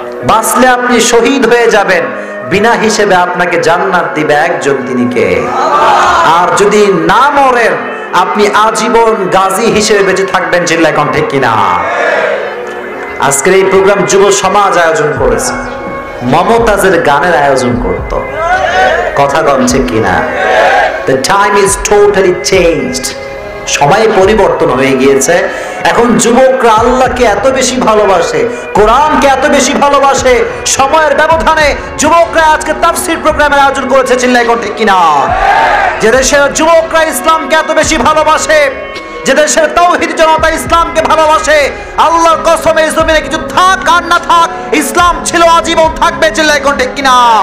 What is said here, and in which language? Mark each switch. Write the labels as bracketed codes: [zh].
[bn] বাঁচলে আপনি শহীদ হয়ে যাবেন, বিনা হিসেবে আপনাকে জান্নাত দিবে একজন, তিনি কে? আর যদি না মরেন, আপনি আজীবন গাজী হিসেবে বেঁচে থাকবেন। চিল্লায় কোন ঠিক কিনা? আজকের এই প্রোগ্রাম যুব সমাজ আয়োজন করেছে, মমতাজের গানের আয়োজন করত। কথা কমছে কিনা? [en] The time is totally changed. [bn] সময় পরিবর্তন হয়ে গিয়েছে। এখন যুবকরা আল্লাহকে এত বেশি ভালোবাসে, কোরআনকে এত বেশি ভালোবাসে, সময়ের ব্যবধানে যুবকরা আজকে তাফসীর প্রোগ্রামের আয়োজন করেছে। চিল্লায় কোন ঠিক কিনা? যে দেশের যুবকরা ইসলামকে এত বেশি ভালোবাসে, যে দেশের তাওহীদ জনতা ইসলামকে ভালোবাসে, আল্লাহর কসম এই জমিনে কিছু থাক আর না থাক, ইসলাম ছিল, আজীবন থাকবে। চিল্লায় কোন ঠিক কিনা?